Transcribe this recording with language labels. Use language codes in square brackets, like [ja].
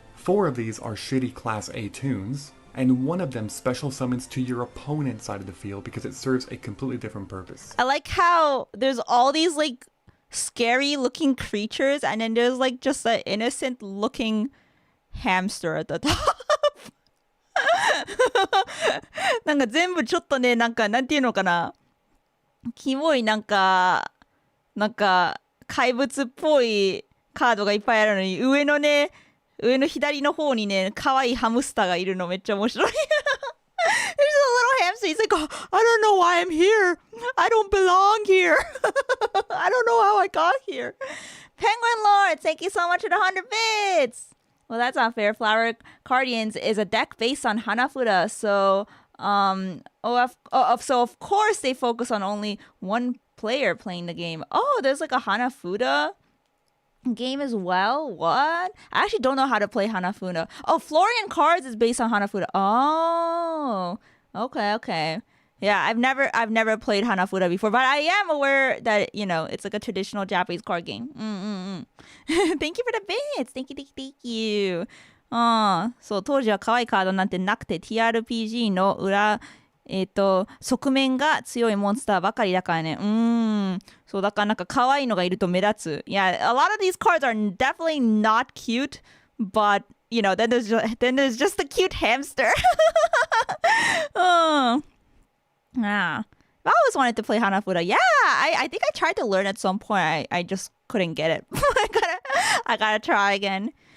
[en] 4 of these are shitty class A tunes, and 1 of them special summons to your opponent's side of the field because it serves a completely different purpose. I like how there's all these like scary looking creatures and then there's like just an innocent looking hamster at the top. [ja] なんか全部ちょっとね、なんかなんていうのかな、キモいなんか怪物っぽいカードがいっぱいあるのに、上の左の方にね、可愛いハムスターがいるのめっちゃ面白い。 [en] There's little hamster. He's like, oh, I don't know why I'm here. I don't belong here. I don't know how I got here. Penguin Lord, thank you so much for the 100 bits. Well, that's unfair. Flower Guardians is a deck based on Hanafuda, so so of course they focus on only one player playing the game. Oh, there's like a Hanafuda game as well. What? I actually don't know how to play Hanafuda. Oh, Florian Cards is based on Hanafuda. Oh, okay. Yeah, I've never played Hanafuda before, but I am aware that it's like a traditional Japanese card game. Thank you for the bits. Thank you. [ja] そう、当時は可愛いカードなんてなくて TRPG の裏側面が強いモンスターばかりだからね。そうだからなんか可愛いのがいると目立つ。 [en] Yeah, a lot of these cards are definitely not cute, but then there's just the cute hamster. Yeah. I always wanted to play Hanafuda. Yeah, I think I tried to learn at some point. I just couldn't get it. I gotta try again.